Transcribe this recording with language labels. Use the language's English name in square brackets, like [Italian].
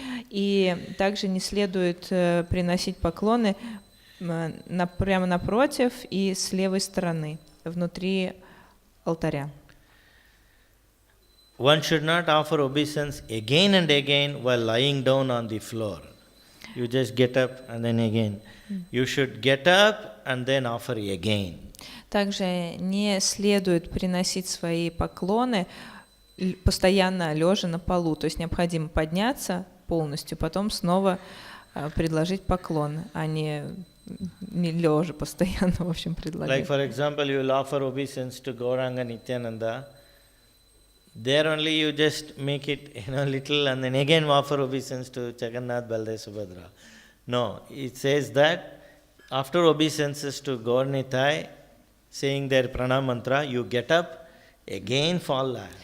[Russian] И также не следует приносить поклоны прямо напротив и с левой стороны, внутри алтаря. [English] One should not offer obeisance again and again while lying down on the floor. You just get up and then again. You should get up and then offer again. [Russian] Также не следует приносить свои поклоны постоянно лежа на полу. То есть необходимо подняться полностью, потом снова предложить поклон, а не лежа постоянно, в общем, предлагать. [English] Like for example, you will offer obeisance to Gauranga Nityananda. There only you just make it, little, and then again offer obeisance to Jagannath, Baldev, Subhadra. No, it says that after obeisances to Gaur Nitai, saying their pranam mantra, you get up, again fall.